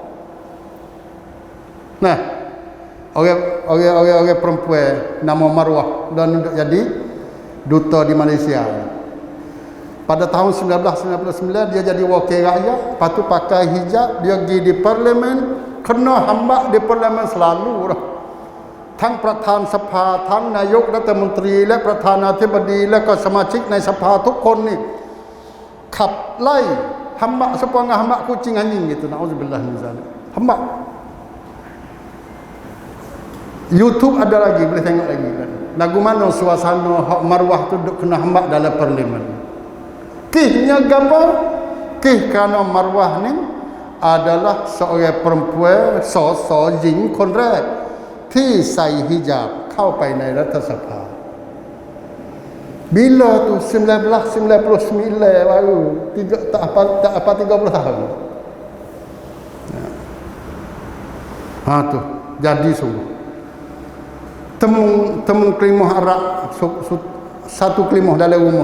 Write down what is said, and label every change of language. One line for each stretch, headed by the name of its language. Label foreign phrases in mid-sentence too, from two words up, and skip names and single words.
Pattani Malay: Nah, orang perempuan nama Marwah dan jadi duta di Malaysia. Pada tahun 1999 dia jadi wakil rakyat, lepas tu pakai hijab, dia pergi di parlimen, kena hambak di parlimen selalu dah.
Thai: ทั้งประธานสภาทั้งนายกรัฐมนตรีและประธานาธิบดีและก็สมาชิกในสภาทุกคนนี่ขับไล่หำมะสปองหำมะ
Pattani Malay: kucing anjing gitu.
Arabic: نعوذ بالله من ذلك. Hamba.
Pattani Malay: YouTube ada lagi, boleh tengok lagi kan. Lagu mana suasana hak Marwah tu duk kena hamba dalam parlimen. Kihnya gapo? Kih kerana Marwah ni adalah seorang perempuan jin
Thai: คนแรกที่ใส่ฮิญาบเข้าไปในรัฐสภา
Pattani Malay: Bila tu 1999 baru tak apa 30 tahun. Tu jadi sungguh. Temu kelimah Arab satu kelimah dalam rumah.